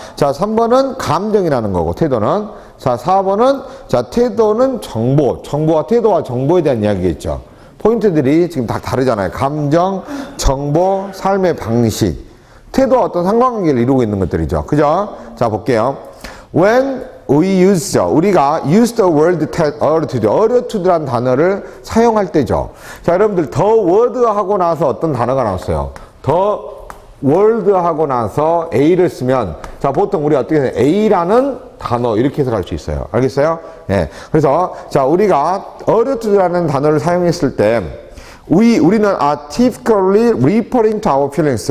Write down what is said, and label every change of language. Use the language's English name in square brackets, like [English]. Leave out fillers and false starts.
[Korean] 자, 3번은 감정이라는 거고, 태도는. 자, 4번은, 자, 태도는 정보와 태도와 정보에 대한 이야기겠죠. 포인트들이 지금 다 다르잖아요. 감정, 정보, 삶의 방식. 태도와 어떤 상관관계를 이루고 있는 것들이죠. 그죠? 자, 볼게요. [English] When we use, [Korean] 우리가 [English] use the word attitude [Korean] 라는 단어를 사용할 때죠. 자, 여러분들 the word 하고 나서 어떤 단어가 나왔어요? the word 하고 나서 A를 쓰면, 자, 보통 우리가 어떻게 해요? A라는 단어 이렇게 해석할 수 있어요. 알겠어요? 예. 그래서 자, 우리가 attitude라는 단어를 사용했을 때 우리는 [English] are typically referring to our feelings.